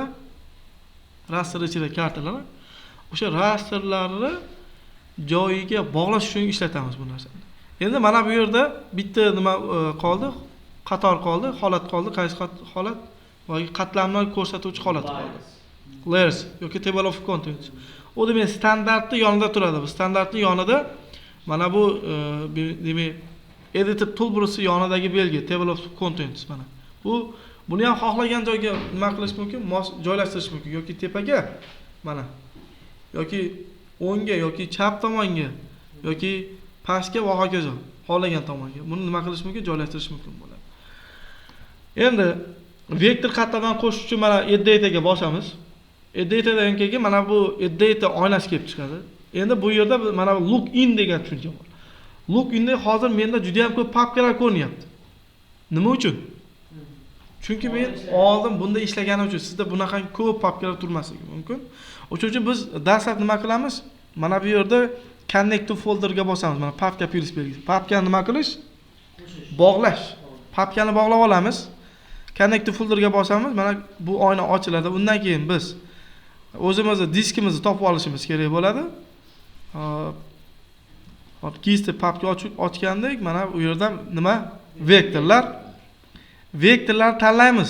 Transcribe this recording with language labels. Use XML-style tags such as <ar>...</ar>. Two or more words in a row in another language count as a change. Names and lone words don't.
<uz>Raster ichida kartalar. O'sha rasterlarni joyiga bog'lash uchun ishlatamiz bu narsani. Endi mana bu yerda bitta nima qoldi? Qator qoldi, holat qoldi. Qaysi holat? Boyagi qatlamni ko'rsatuvchi holat qoldi.</uz> <en>Layers yoki table of contents.</en> <uz>U demak standartni yonida turadi. Bu standartning yonida mana bu demak</uz> <en>editor toolbars</en> <uz>yonidagi belgi</uz> <en>table of contents</en> <uz>mana. Buni ham xohlagan joyga nima qilish mumkin? Joylashtirish mumkin yoki tepaga mana. Yoki o'ngga yoki chap tomonga yoki pastga va hokazo. Xohlagan tomonga. Buni nima qilish mumkin? Joylashtirish mumkin bo'ladi. Endi vektor qatlamani qo'shish uchun mana</uz> <en>add dataga</en> <uz>bosamiz.</uz> <en>Add datadan</en> <uz>keyin mana bu</uz> <en>add data</en> <uz>oynasi kelib chiqadi. Endi bu yerda mana bu</uz> <en>look in</en> <uz>degan tushuncha bor.</uz> <en>Look inda</en> <uz>hozir menda juda ham ko'p papkalar ko'rinyapti. Nima uchun? Chunki men oldin bunda ishlaganim uchun sizda bunaqa ko'p papkalar turmasligi mumkin. O'shuning uchun biz dastlab nima qilamiz? Mana bu yerda</uz> <en>connect to folderga</en> <uz>bosamiz. Mana papka plus belgisi. Papkani nima qilish? Bog'lash. Papkani bog'lab olamiz.</uz> <en>Connect to folderga</en> <uz>bosamiz. Mana bu oyna ochiladi. Undan keyin biz o'zimizni diskimizni topib olishimiz kerak bo'ladi. Hop, keysni papka ochgandik, mana bu yerdan nima? Vektorlar. Vektorlarni tanlaymiz.</uz>